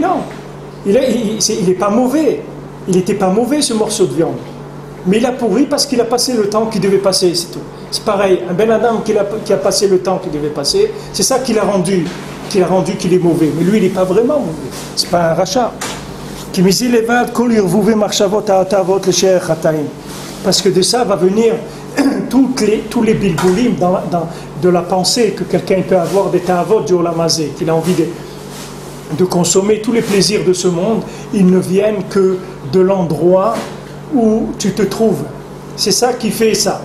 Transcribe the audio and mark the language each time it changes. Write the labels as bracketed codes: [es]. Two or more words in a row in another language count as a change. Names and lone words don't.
[fr] Non, il n'est pas mauvais, il n'était pas mauvais ce morceau de viande, mais il a pourri parce qu'il a passé le temps qu'il devait passer, c'est tout. C'est pareil, un [he] בן אדם [fr] qui a passé le temps qu'il devait passer, c'est ça qu'il a rendu qu'il est mauvais, mais lui il n'est pas vraiment mauvais, c'est pas un rachat. [he] כי מזה לבד כל ערבובי מחשבות התאוות לשער חטאים. [fr] Parce que de ça va venir tous les bilboulim de la pensée que quelqu'un peut avoir des ta'avot du olamazé, qu'il a envie de consommer tous les plaisirs de ce monde, ils ne viennent que de l'endroit où tu te trouves. C'est ça qui fait ça.